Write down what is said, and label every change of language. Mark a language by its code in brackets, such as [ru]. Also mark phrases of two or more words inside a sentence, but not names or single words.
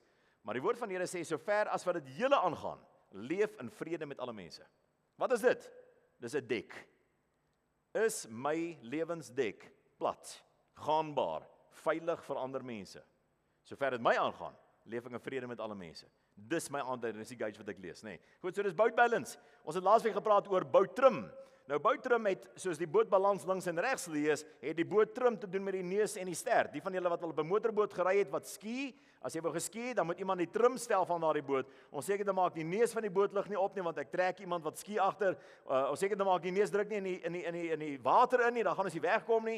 [af] Maar die woord van die Here sê so ver as wat dit hele aangaan, leef in vrede met alle mense. Wat is dit? Dis 'n dek. Is my lewensdek plat, gaanbaar, veilig vir ander mense? Sover dit my aangaan, leef ek in vrede met alle mense. Dis my aanduiding, dis die gauge wat ek lees, nê. Goed, so dis [en] boat balance. [af] Ons het laasweek gepraat oor [en] boat trim. [af] Nou [en] boat trim [af] het, soos die bootbalans links en regs lees, het die [en] boot trim [af] te doen met die neus en die stert. Die van julle wat al op 'n motorboot gery het wat ski, as jy wou geski, dan moet iemand die trim stel van daardie boot. Ons seker te maak die neus van die boot lig nie op nie, want ek trek iemand wat ski agter. Ons seker te maak die neus druk nie in die water in nie, dan gaan ons nie wegkom nie.